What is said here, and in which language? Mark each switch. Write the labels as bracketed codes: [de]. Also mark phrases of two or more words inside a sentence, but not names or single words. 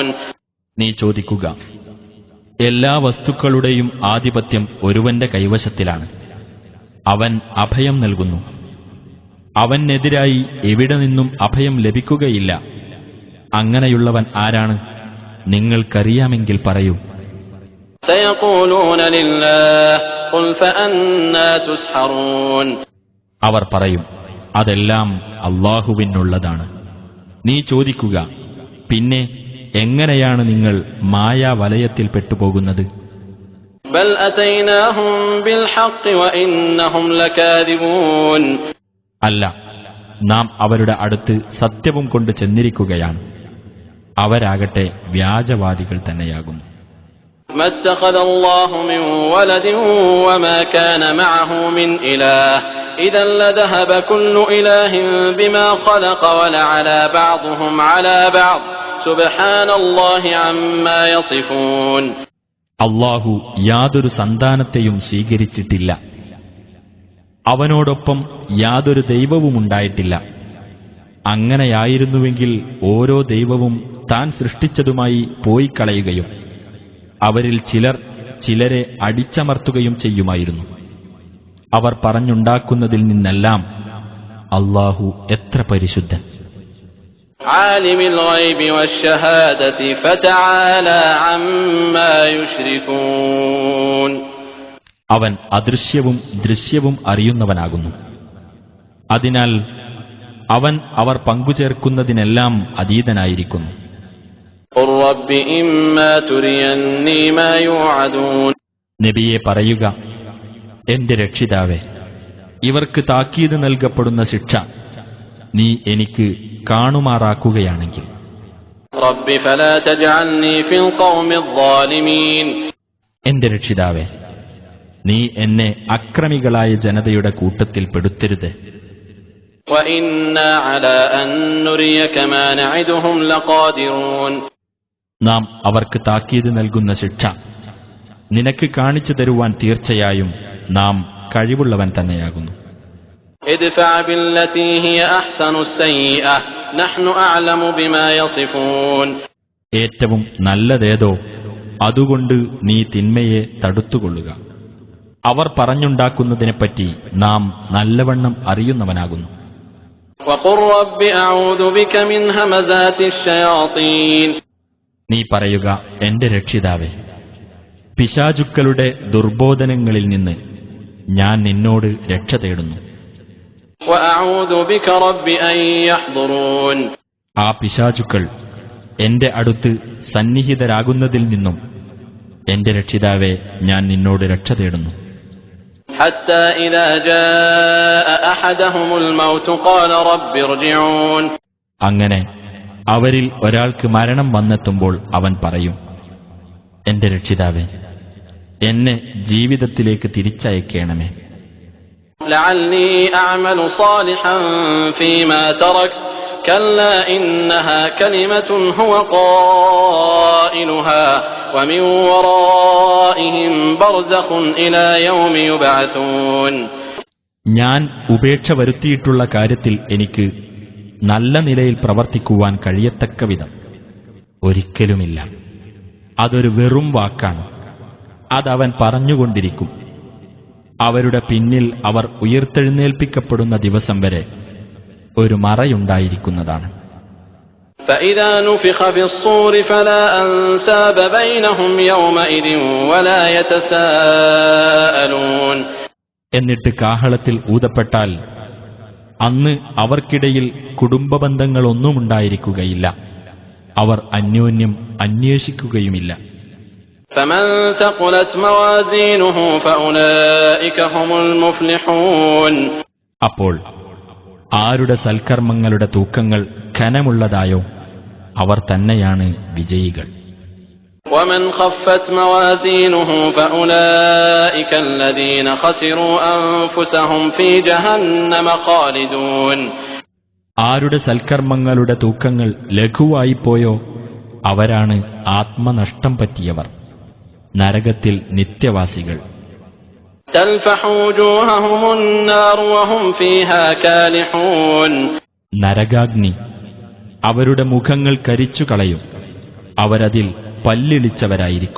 [ml] നീ ചോദിക്കുക, എല്ലാ വസ്തുക്കളുടെയും ആധിപത്യം ഒരുവന്റെ കൈവശത്തിലാണ്. അവൻ അഭയം നൽകുന്നു. അവനെതിരായി എവിടെ നിന്നും അഭയം ലഭിക്കുകയില്ല. അങ്ങനെയുള്ളവൻ ആരാണ്? നിങ്ങൾക്കറിയാമെങ്കിൽ പറയൂ. [ar] سيقولون لله قل فأنى تسحرون. [ml] അവർ പറയും, അതെല്ലാം അല്ലാഹുവിനുള്ളതാണ്. നീ ചോദിക്കുക, പിന്നെ എങ്ങനെയാണ് നിങ്ങൾ മായാവലയത്തിൽ പെട്ടുപോകുന്നത്? [ar] بل أتيناهم بالحق وإنهم لكاذبون. [ml] അല്ല, നാം അവരുടെ അടുത്ത് സത്യവും കൊണ്ട് ചെന്നിരിക്കുകയാണ്. അവരാകട്ടെ വ്യാജവാദികൾ തന്നെയാകുന്നു. [ar] ما اتخذ الله من ولد وما كان معه من إله إذا لذهب كل إله بما خلق ولعلى بعضهم على بعض سبحان الله عما يصفون. [ml] അല്ലാഹു യാതൊരു സന്താനത്തെയും സ്വീകരിച്ചിട്ടില്ല. അവനോടൊപ്പം യാതൊരു ദൈവവുമുണ്ടായിട്ടില്ല. അങ്ങനെയായിരുന്നുവെങ്കിൽ ഓരോ ദൈവവും താൻ സൃഷ്ടിച്ചതുമായി പോയി കളയുകയും അവരിൽ ചിലർ ചിലരെ അടിച്ചമർത്തുകയും ചെയ്യുമായിരുന്നു. അവർ പറഞ്ഞുണ്ടാക്കുന്നതിൽ നിന്നെല്ലാം അല്ലാഹു എത്ര പരിശുദ്ധൻ. [ar] عالم الغيب والشهادة فتعالى عما يشركون. [ml] അവൻ അദൃശ്യവും ദൃശ്യവും അറിയുന്നവനാകുന്നു. അതിനാൽ അവൻ അവർ പങ്കുചേർക്കുന്നതിനെല്ലാം അതീതനായിരിക്കുന്നു. [ar] قل رب إما تريني ما يوعدون. [ml] നബിയെ പറയുക, എന്റെ രക്ഷിതാവേ, ഇവർക്ക് താക്കീത് നൽകപ്പെടുന്ന ശിക്ഷ നീ എനിക്ക് കാണുമാറാക്കുകയാണെങ്കിൽ. [ar] رب فلا تجعلني في القوم الظالمين. [ml] എന്റെ രക്ഷിതാവേ, നീ എന്നെ അക്രമികളായ ജനതയുടെ കൂട്ടത്തിൽ പെടുത്തരുത്. [ar] وإنا على أن نريك ما نعدهم لقادرون. [ml] നാം അവർക്ക് താക്കീത് നൽകുന്ന ശിക്ഷ നിനക്ക് കാണിച്ചു തരുവാൻ തീർച്ചയായും നാം കഴിവുള്ളവൻ തന്നെയാകുന്നു. [ar] ادفع بالتي هي أحسن السيئة نحن أعلم بما يصفون. [ml] ഏറ്റവും നല്ലതേതോ അതുകൊണ്ട് നീ തിന്മയെ തടുത്തുകൊള്ളുക. അവർ പറഞ്ഞുണ്ടാക്കുന്നതിനെപ്പറ്റി നാം നല്ലവണ്ണം അറിയുന്നവനാകുന്നു. [ar] وقل رب أعوذ بك من همزات الشياطين. [ml] നീ പറയുക, എന്റെ രക്ഷിതാവേ, പിശാചുക്കളുടെ ദുർബോധനങ്ങളിൽ നിന്ന് ഞാൻ നിന്നോട് രക്ഷ തേടുന്നു. [ar] وأعوذ بك رب أن يحضرون. [ml] ആ പിശാചുക്കൾ എന്റെ അടുത്ത് സന്നിഹിതരാകുന്നതിൽ നിന്നും എന്റെ രക്ഷിതാവേ, ഞാൻ നിന്നോട് രക്ഷ തേടുന്നു. [ar] حتى إذا جاء أحدهم الموت قال رب ارجعون. [ml] അങ്ങനെ അവരിൽ ഒരാൾക്ക് മരണം വന്നെത്തുമ്പോൾ അവൻ പറയും, എന്റെ രക്ഷിതാവേ, എന്നെ ജീവിതത്തിലേക്ക് തിരിച്ചയക്കണമേ. [ar] لعلي أعمل صالحا فيما ترك كلا إنها كلمة هو قائلها ومن ورائهم برزخ إلى يوم يبعثون. [ml] ഞാൻ ഉപേക്ഷ വരുത്തിയിട്ടുള്ള കാര്യത്തിൽ എനിക്ക് നല്ല നിലയിൽ പ്രവർത്തിക്കുവാൻ കഴിയത്തക്ക വിധം ഒരിക്കലുമില്ല. അതൊരു വെറും വാക്കാണ്. അതവൻ പറഞ്ഞുകൊണ്ടിരിക്കും. അവരുടെ പിന്നിൽ അവർ ഉയർത്തെഴുന്നേൽപ്പിക്കപ്പെടുന്ന ദിവസം വരെ ഒരു മറയുണ്ടായിരിക്കുന്നതാണ്. [ar] فإذا نفخ في الصور فلا أنساب بينهم يومئذ ولا يتساءلون. [ml] എന്നിട്ട് കാഹളത്തിൽ ഊതപ്പെട്ടാൽ അന്ന് അവർക്കിടയിൽ കുടുംബബന്ധങ്ങളൊന്നുമുണ്ടായിരിക്കുകയില്ല. അവർ അന്യോന്യം അന്വേഷിക്കുകയുമില്ല. [ar] فمن ثقلت موازينه فأولئك هم المفلحون. [ml] അപ്പോൾ ആരുടെ സൽക്കർമ്മങ്ങളുടെ തൂക്കങ്ങൾ ഘനമുള്ളതായോ അവർ തന്നെയാണ് വിജയികൾ. [ar] ومن خفت موازينه فأولئك الذين خسروا أنفسهم في جهنم خالدون. [ml] ആരുടെ സൽക്കർമ്മങ്ങളുടെ തൂക്കങ്ങൾ ലഘുവായിപ്പോയോ അവരാണ് ആത്മനഷ്ടം പറ്റിയവർ, നരകത്തിൽ നിത്യവാസികൾ. നരകാഗ്നി അവരുടെ മുഖങ്ങൾ കരിച്ചു കളയും, അവരതിൽ പല്ലിളിച്ചവരായിരിക്കും.